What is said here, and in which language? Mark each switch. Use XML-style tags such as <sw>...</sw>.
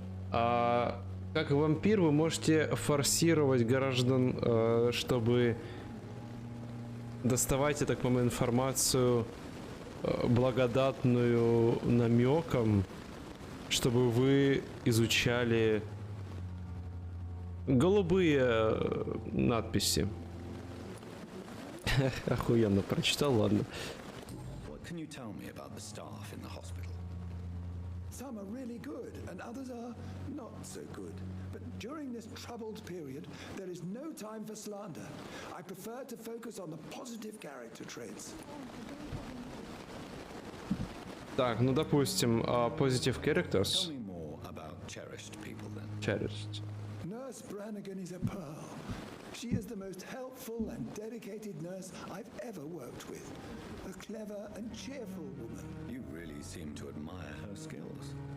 <ru>Как вампир вы можете форсировать граждан, чтобы доставать, я так понимаю, информацию благодатную намеком, чтобы вы изучали голубые надписи. Охуенно прочитал, ладно.</ru> <en>What can you tell me about the staff in the hospital? Some are really good and others are not so good. But during this troubled period, there is no time for slander. I prefer to focus on the positive character traits.</en> <ru>Так, ну допустим,</ru> <en>positive characters. Tell me more about cherished people then. Cherished. Nurse Brannigan is a pearl. She is the most helpful and dedicated nurse I've ever worked with. A clever and cheerful woman. You really really seem to admire her skills.</en>